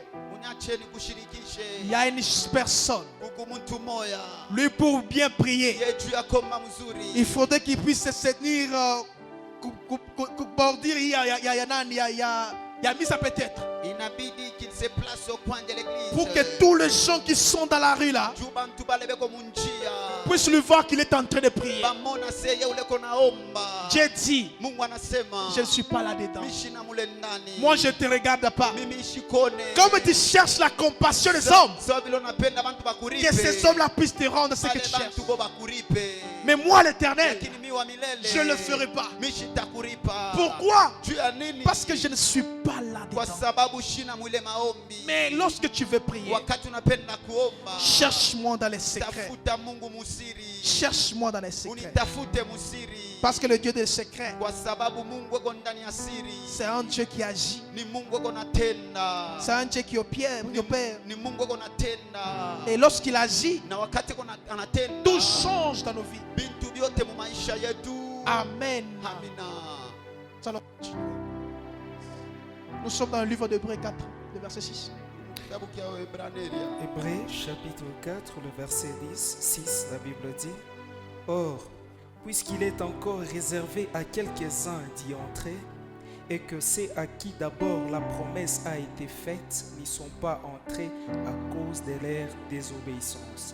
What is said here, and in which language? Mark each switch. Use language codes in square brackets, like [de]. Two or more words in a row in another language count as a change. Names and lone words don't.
[sw] Uniacheni kushirikishe. [fr] Il y a une personne, [sw] Kuku mtu moya. [fr] lui pour bien prier, [sw] Ye juu ya komba mzuri. [fr] il faudrait qu'il puisse se tenir bordir, il y a mis ça peut-être. Inabidi qu'il se place au coin de l'église. Pour que tous les gens qui sont dans la rue là [sw] Juu bantu bale beko munjia. [fr] puissent lui voir qu'il est en train de prier. [sw] Bamona seye ule kona omba. [fr] Dieu dit, [sw] Mungu anasema. [fr] je ne suis pas là-dedans. [sw] Mishina mule ndani. [fr] Moi je ne te regarde pas. [sw] Mimi shikone. [fr] Comme tu cherches la compassion des hommes, [sw] So vile unapenda bantu bakuripe. [fr] que ces hommes-là puissent te rendre ce que [sw] Bale [fr] tu cherches. [sw] bantu bo bakuripe. [fr] Mais moi l'Éternel, [sw] Lakini mi wa milele. [fr] je ne le ferai pas. [sw] Mishitakuripa. [fr] Pourquoi? [sw] Juu ya nini? [fr] Parce que je ne suis pas [sw] Kwa [fr] là-dedans. [sw] sababu shina mwile maombi. [fr] Mais lorsque tu veux prier, [sw] Wakati unapenda kuomba. [fr] cherche-moi dans les secrets. [sw] Tafuta Mungu musiri. [fr] Cherche-moi dans les secrets. [sw] Unitafute musiri. [fr] Parce que le Dieu des secrets, [sw] Kwa sababu Mungu eko ndani ya siri. [fr] c'est un Dieu qui agit. [sw] Ni Mungu eko natenda. [fr] C'est un Dieu qui opère. [sw] Ni Mungu eko natenda. [fr] Et lorsqu'il agit, [sw] Na wakati eko anatenda. [fr] tout change dans nos vies. [sw] Bintu vyote mu maisha yetu. [fr] Amen. [sw] Amina. [fr] Nous allons continuer. Nous sommes dans le livre d'Hébreux 4, le verset 6. [sw] Kitabu kia Waebrania. [fr] Hébreux chapitre 4, le verset 6, la Bible dit, or, puisqu'il est encore réservé à quelques-uns d'y entrer, et que ceux à qui d'abord la promesse a été faite n'y sont pas entrés à cause de leur désobéissance.